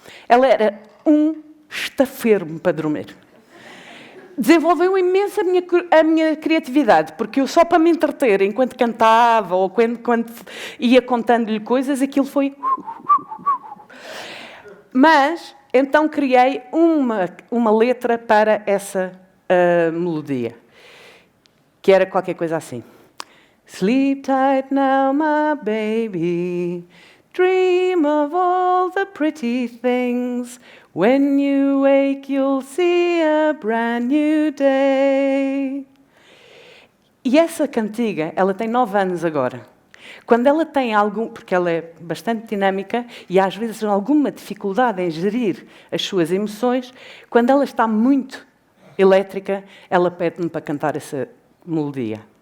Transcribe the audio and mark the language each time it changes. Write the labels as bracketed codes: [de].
[pt] Ela era um estafermo para dormir. Desenvolveu imenso a minha criatividade, porque eu só para me entreter, enquanto cantava ou quando ia contando-lhe coisas, aquilo foi... Mas, então, criei uma letra para essa melodia, que era qualquer coisa assim. [en] Sleep tight now, my baby, dream of all the pretty things. When you wake, you'll see a brand new day. [pt] E essa cantiga, ela tem 9 anos agora. Quando ela tem porque ela é bastante dinâmica e às vezes alguma dificuldade em gerir as suas emoções, quando ela está muito elétrica, ela pede-me para cantar essa melodia.